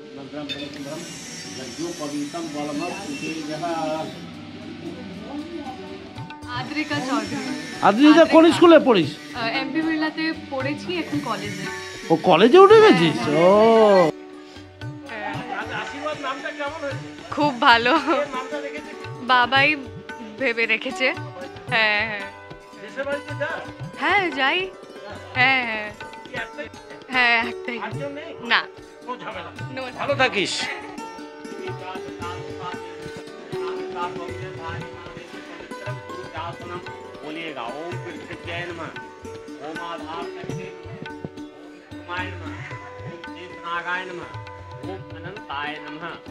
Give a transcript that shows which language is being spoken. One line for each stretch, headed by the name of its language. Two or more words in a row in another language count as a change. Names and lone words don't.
Sanskrit: भद्रं परिशुभ्रं यज्ञोपवीतं बलमस्तुतेजः।
Bangla: আদ্রিকা চৌধুরী। আদ্রিকা কোন স্কুলে পড়িস? এমপি বিড়লাতে পড়েছি, এখন কলেজে। ও কলেজে উঠে গেছিস? ও খুব ভালো, বাবাই ভেবে রেখেছে। হ্যাঁ হ্যাঁ হ্যাঁ যাই। হ্যাঁ হ্যাঁ হ্যাঁ একটাই না। ভালো থাকিস।
Sanskrit: बोलिएगा ओम पृथ्व्याय नमः, ओम आधार शक्ति नमः, ओम कुमाय नमः, ओम शेषनागाय नमः, ओम अनंताय नमः।